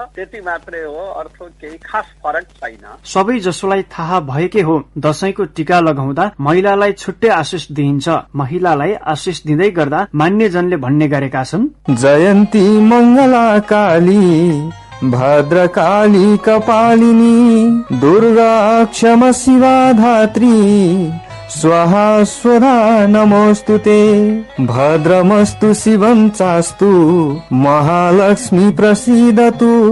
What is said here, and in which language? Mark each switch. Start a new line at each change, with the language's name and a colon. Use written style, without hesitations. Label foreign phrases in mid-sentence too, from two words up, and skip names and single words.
Nepali: त्यति मात्रै हो, अर्थ केही खास फरक छैन। सबै जसोलाई थाहा भएकै हो, दशैंको टीका लगाउँदा महिलालाई छुट्टै आशिष दिइन्छ। महिलालाई आशिष दिँदै गर्दा मान्यजनले भन्ने गरेका छन्,
Sanskrit: जयन्ती मङ्गला काली भद्रकाली कपालिनी दुर्गा क्षमा शिवा धात्री स्वाहा स्वधा नमोस्तुते भद्रमस्तु शिवं चास्तु महालक्ष्मी प्रसीदतु